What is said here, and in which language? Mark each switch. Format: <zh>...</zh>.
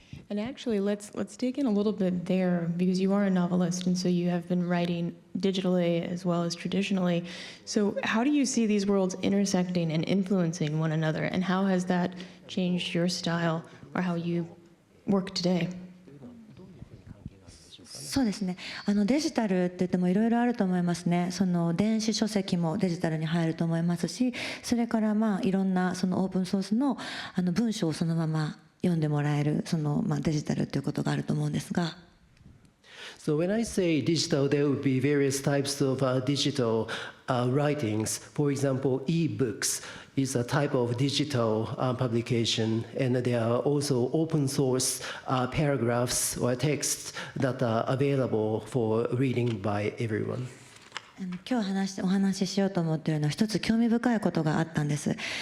<en>And actually, let's dig in a little bit there, because you are a novelist, and so you have been writing digitally as well as traditionally. So how do you see these worlds intersecting and influencing one another, and how has that changed your style or how you work today?</en> <ja>そうですね。デジタルって言ってもいろいろあると思いますね。その電子書籍もデジタルに入ると思いますし、それからいろんなそのオープンソースの文章をそのまま読んでもらえるそのデジタルということがあると思うんですが。</ja> <en>So when I say digital, there would be various types of digital writings. For example, e-books is a type of digital publication, and there are also open source paragraphs or texts that are available for reading by everyone.</en> <ja>今日お話ししようと思っているのは一つ興味深いことがあったんです。</ja>